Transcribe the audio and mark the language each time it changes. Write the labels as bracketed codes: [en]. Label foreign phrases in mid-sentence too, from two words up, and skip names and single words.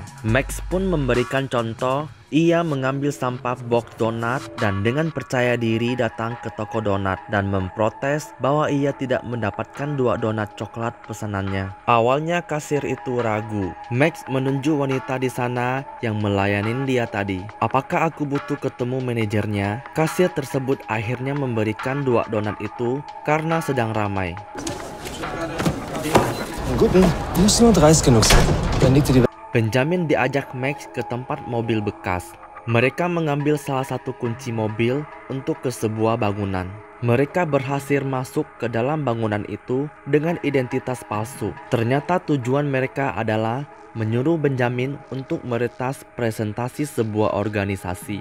[id] Max pun memberikan contoh. Ia mengambil sampah box donat dan dengan percaya diri datang ke toko donat dan memprotes bahwa ia tidak mendapatkan 2 donat coklat pesanannya. Awalnya kasir itu ragu. Max menunjuk wanita di sana yang melayani dia tadi. Apakah aku butuh ketemu manajernya? Kasir tersebut akhirnya memberikan 2 donat itu karena sedang ramai. [de] Guten, du musst nur dreist genug sein. Dann liegt dir die [id] Benjamin diajak Max ke tempat mobil bekas. Mereka mengambil salah satu kunci mobil untuk ke sebuah bangunan. Mereka berhasil masuk ke dalam bangunan itu dengan identitas palsu. Ternyata tujuan mereka adalah menyuruh Benjamin untuk meretas presentasi sebuah organisasi.